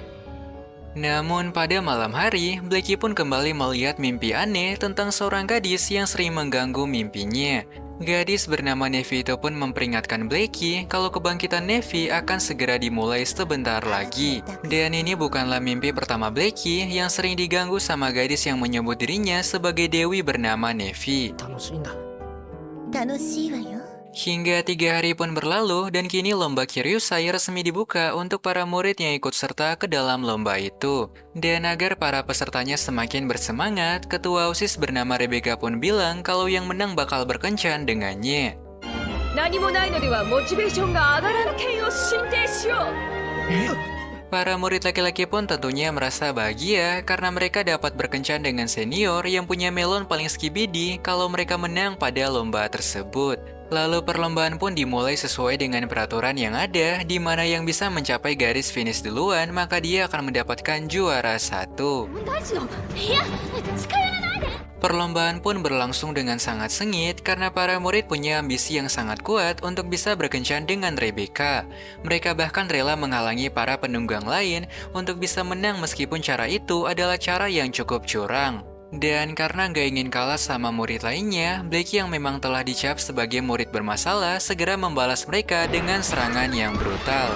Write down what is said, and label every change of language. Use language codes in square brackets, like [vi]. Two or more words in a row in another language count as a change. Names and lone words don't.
[id] Namun pada malam hari, Blackie pun kembali melihat mimpi aneh tentang seorang gadis yang sering mengganggu mimpinya. Gadis bernama Nevi itu pun memperingatkan Blackie kalau kebangkitan Nevi akan segera dimulai sebentar lagi. Dan ini bukanlah mimpi pertama Blackie yang sering diganggu sama gadis yang menyebut dirinya sebagai Dewi bernama Nevi. [ja] 楽しいんだ楽しいわよ。 [id] Hingga 3 hari pun berlalu dan kini lomba Kiryusai resmi dibuka untuk para murid yang ikut serta ke dalam lomba itu. Dan agar para pesertanya semakin bersemangat, ketua OSIS bernama Rebecca pun bilang kalau yang menang bakal berkencan dengannya. [ja] 何もないのではモチベーションが上がらぬ剣を進呈しよう [id] Para murid laki-laki pun tentunya merasa bahagia karena mereka dapat berkencan dengan senior yang punya melon paling skibidi kalau mereka menang pada lomba tersebut. Lalu perlombaan pun dimulai sesuai dengan peraturan yang ada, di mana yang bisa mencapai garis finish duluan maka dia akan mendapatkan juara 1. [ja] 大地のいや近寄らないで。 [id] Perlombaan pun berlangsung dengan sangat sengit karena para murid punya ambisi yang sangat kuat untuk bisa berkencan dengan Rebecca. Mereka bahkan rela menghalangi para penunggang lain untuk bisa menang meskipun cara itu adalah cara yang cukup curang. Dan karena nggak ingin kalah sama murid lainnya, Blackie yang memang telah dicap sebagai murid bermasalah segera membalas mereka dengan serangan yang brutal.